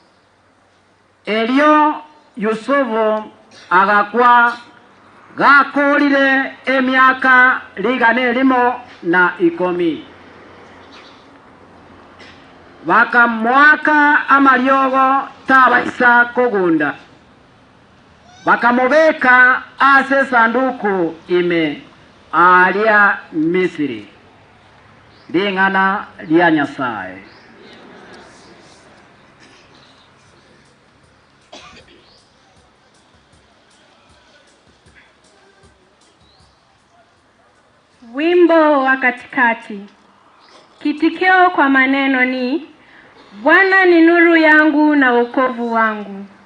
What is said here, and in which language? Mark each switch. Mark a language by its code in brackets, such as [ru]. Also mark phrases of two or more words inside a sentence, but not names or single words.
[guz] elio Yusufu agakwa gakorire emyaka ligane limo na 10 bakamwaka amariogo tabaisa kogunda bakamubeka ase sanduku ime alia Misiri lingana lya Nyasaye. [sw] Wimbo wa katikati. Kitikio kwa maneno ni Bwana ni nuru yangu na wokovu wangu.